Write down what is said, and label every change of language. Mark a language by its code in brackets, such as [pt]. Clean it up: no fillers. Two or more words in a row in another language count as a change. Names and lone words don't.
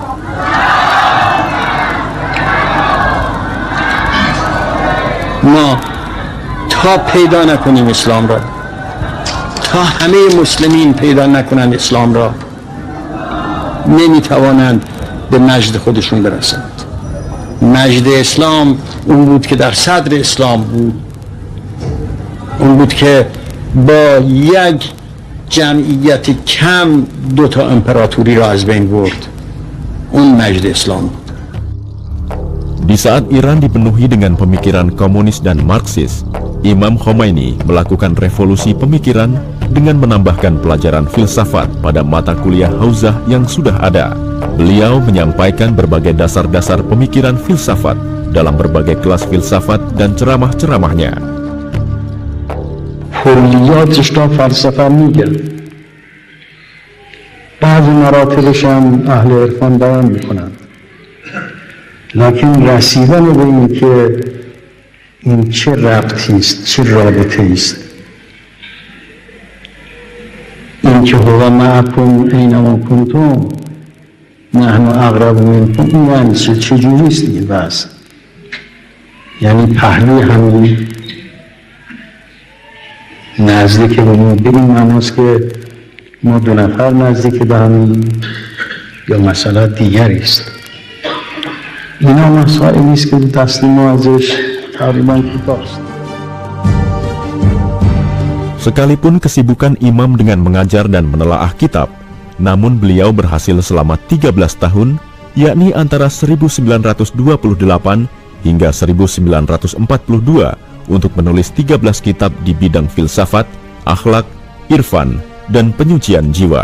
[fa] ما تا پیدا نکنیم اسلام را، تا همه مسلمین پیدا نکنند اسلام را، نمیتوانند به مجد خودشون برسند. مجد اسلام اون بود که در صدر اسلام بود، اون بود که با یک جمعیت کم 2 امپراتوری را از بین برد. اون مجد اسلام بود. [id] Di saat Iran dipenuhi dengan pemikiran komunis dan Marxis, Imam Khomeini melakukan revolusi pemikiran dengan menambahkan pelajaran filsafat pada mata kuliah Hauzah yang sudah ada. Beliau menyampaikan berbagai dasar-dasar pemikiran filsafat dalam berbagai kelas filsafat dan ceramah-ceramahnya. [fa] کلیاتش را فلسفه میگن، بعضی مراتبش هم اهل عرفان بیان میکنن، لکن رسیدن به این که این چه ربطی است، چه رابطه است، این که [ar] هو معکم اینما کنتم نحن اقرب منکم، [fa] این یعنی چجوری است این بحث؟ یعنی پهلوی همین نزدیک به ما به این معناست که ما 2 نفر نزدیک به همین، یا مسئله دیگری است. اینا مسائلی است که دست ما ازش تقریبا کوتاست. [id] Sekalipun kesibukan Imam dengan mengajar dan menelaah kitab, namun beliau berhasil selama 13 tahun, yakni antara 1928 hingga 1942 untuk menulis 13 kitab di bidang filsafat, akhlak, irfan, dan penyucian jiwa.